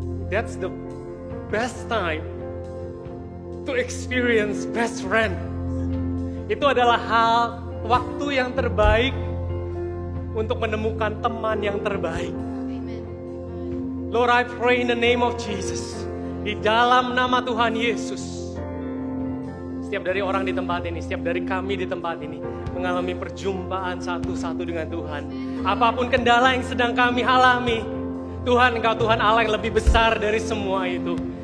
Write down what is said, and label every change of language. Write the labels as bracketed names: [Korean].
[English] That's the best time to experience best friend. [Indonesian] Itu adalah waktu yang terbaik untuk menemukan teman yang terbaik. [English] Lord, I pray in the name of Jesus. [Indonesian] Di dalam nama Tuhan Yesus. Setiap dari orang di tempat ini, setiap dari kami di tempat ini mengalami perjumpaan satu-satu dengan Tuhan. Apapun kendala yang sedang kami alami, Tuhan, Engkau Tuhan Allah yang lebih besar dari semua itu.